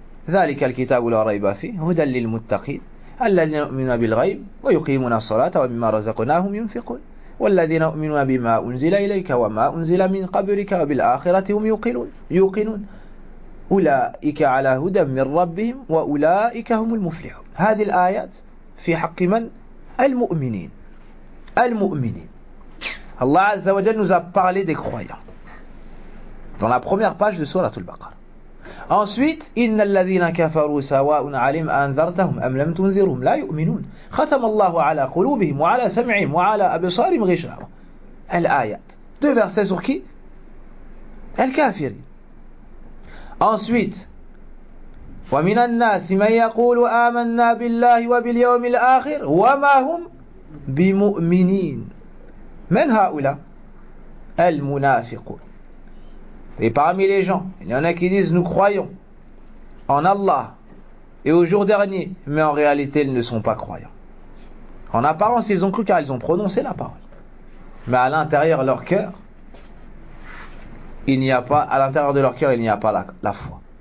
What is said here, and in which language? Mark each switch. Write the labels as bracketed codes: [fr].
[ar] ذلك الكتاب لا ريب فيه هدى للمتقين الذين يؤمنون بالغيب ويقيمون الصلاة ومما رزقناهم ينفقون والذين يؤمنون بما أنزل إليك وما أنزل من قبلك وبالآخرة هم يوقنون أولئك على هدى من ربهم وأولئك هم المفلحون. هذه الآيات في حق من؟ المؤمنين. المؤمنين الله عز وجل [fr] nous a parlé des croyants dans la première page de sourate al-Baqara. [ar] Ensuite, إن الذين كفروا سواء عليهم أنذرتهم أم لم تنذرهم لا يؤمنون ختم الله على قلوبهم وعلى سمعهم وعلى أبصارهم غشاوة. [fr] الآيات. Deux versets sur qui? الكافرين. [ar] Ensuite, ومن الناس من يقول آمنا بالله وباليوم الآخر وما هم بمؤمنين. من هؤلاء؟ المنافقون. [fr] Et parmi les gens, il y en a qui disent: nous croyons en Allah et au jour dernier, mais en réalité ils ne sont pas croyants. En apparence ils ont cru car ils ont prononcé la parole, mais à l'intérieur leur cœur, il n'y a pas, à l'intérieur de leur cœur il n'y a pas la foi.